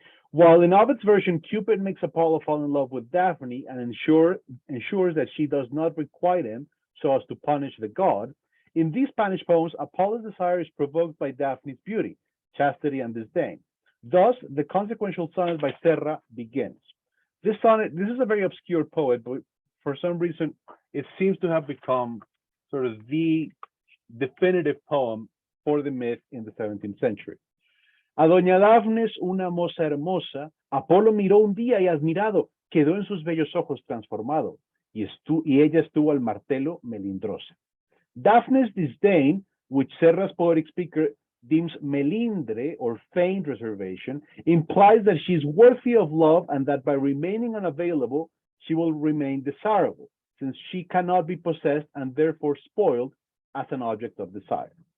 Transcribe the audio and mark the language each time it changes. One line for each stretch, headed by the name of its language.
English: While in Ovid's version, Cupid makes Apollo fall in love with Daphne and ensures that she does not requite him so as to punish the god, in these Spanish poems, Apollo's desire is provoked by Daphne's beauty, chastity, and disdain. Thus, the consequential sonnet by Serra begins. This is a very obscure poet, but for some reason, it seems to have become sort of the definitive poem for the myth in the 17th century.
Spanish: A Doña Dafnes, una moza hermosa, Apolo miró un día y admirado, quedó en sus bellos ojos transformado, y ella estuvo al martelo melindrosa.
English: Daphne's disdain, which Serra's poetic speaker deems melindre or feigned reservation, implies that she is worthy of love and that by remaining unavailable, she will remain desirable, since she cannot be possessed and therefore spoiled as an object of desire.